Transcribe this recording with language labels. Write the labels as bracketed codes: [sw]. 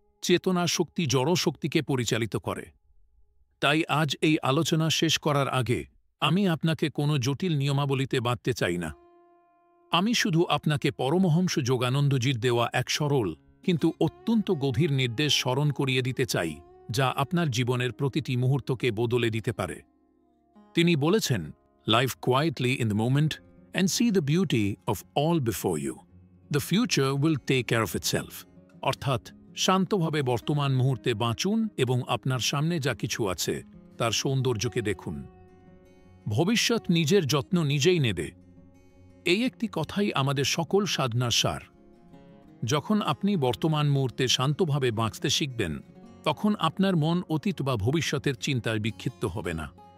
[bn] চেতনা শক্তি জড় শক্তিকে পরিচালিত করে। তাই আজ এই আলোচনা শেষ করার আগে আমি আপনাকে কোনো জটিল নিয়মাবলীতে বাঁধতে চাই না। আমি শুধু আপনাকে পরমহংস যোগানন্দজির দেওয়া এক সরল কিন্তু অত্যন্ত গভীর নির্দেশ স্মরণ করিয়ে দিতে চাই, যা আপনার জীবনের প্রতিটি মুহূর্তকে বদলে দিতে পারে। তিনি বলেছেন, [en] Live quietly in the moment and see the beauty of all before you. The future will take care of itself. [bn] অর্থাৎ শান্তভাবে বর্তমান মুহূর্তে বাঁচুন এবং আপনার সামনে যা কিছু আছে তার সৌন্দর্যকে দেখুন। ভবিষ্যৎ নিজের যত্ন নিজেই নেবে। এই একটি কথাই আমাদের সকল সাধনার সার। যখন আপনি বর্তমান মুহূর্তে শান্তভাবে বাঁচতে শিখবেন, তখন আপনার মন অতীত বা ভবিষ্যতের চিন্তায় বিক্ষিপ্ত হবে না।